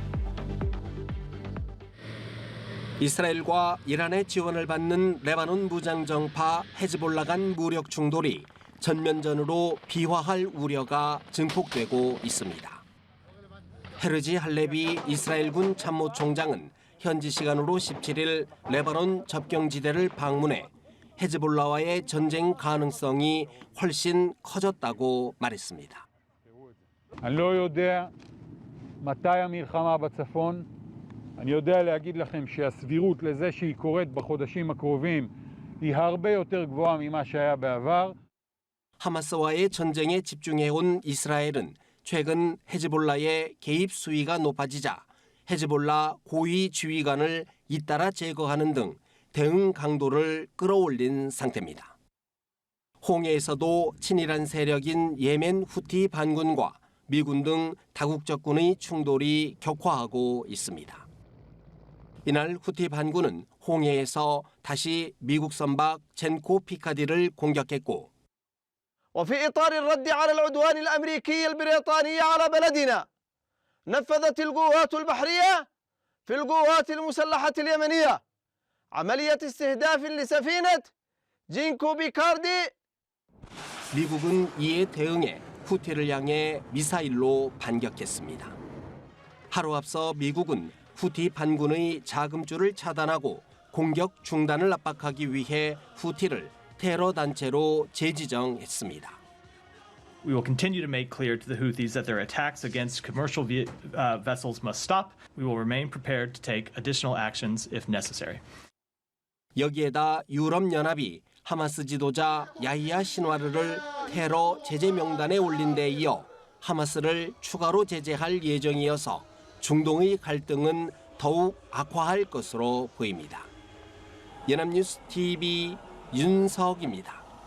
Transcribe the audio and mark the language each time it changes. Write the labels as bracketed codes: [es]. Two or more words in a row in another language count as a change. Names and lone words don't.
[ko] 이스라엘과 이란의 지원을 받는 레바논 무장정파 헤즈볼라 간 무력 충돌이 전면전으로 비화할 우려가 증폭되고 있습니다. 헤르지 할레비 이스라엘군 참모총장은 현지 시간으로 17일 레바논 접경지대를 방문해 헤즈볼라와의 전쟁 가능성이 훨씬 커졌다고 말했습니다. [he] אני לא יודע מתי המלחמה בצפון. אני יודע להגיד לכם שהסבירות לזה שהיא קורית בחודשים הקרובים היא הרבה יותר גבוהה ממה שהיה בעבר. [ko] 하마스와의 전쟁에 집중해온 이스라엘은 최근 헤즈볼라의 개입 수위가 높아지자 헤즈볼라 고위 지휘관을 잇따라 제거하는 등 대응 강도를 끌어올린 상태입니다. 홍해에서도 친이란 세력인 예멘 후티 반군과 미군 등 다국적군의 충돌이 격화하고 있습니다. 이날 후티 반군은 홍해에서 다시 미국 선박 젠코 피카디를 공격했고 [ar] وفي إطار الرد على العدوان الأمريكي البريطاني على بلدنا نفذت القوات البحرية في القوات المسلحة اليمنية عملية استهداف لسفينة جينكو بيكاردي. [ko] 미국은 이에 대응해 후티를 향해 미사일로 반격했습니다. 하루 앞서 미국은 후티 반군의 자금줄을 차단하고 공격 중단을 압박하기 위해 후티를 테러 단체로 재지정했습니다. [en] We will continue to make clear to the Houthis that their attacks against commercial vessels must stop. We will remain prepared to take additional actions if necessary. [ko] 여기에다 유럽연합이 하마스 지도자 야히야 신와르를 테러 제재 명단에 올린 데 이어 하마스를 추가로 제재할 예정이어서 중동의 갈등은 더욱 악화할 것으로 보입니다. 연합뉴스 TV 윤석입니다.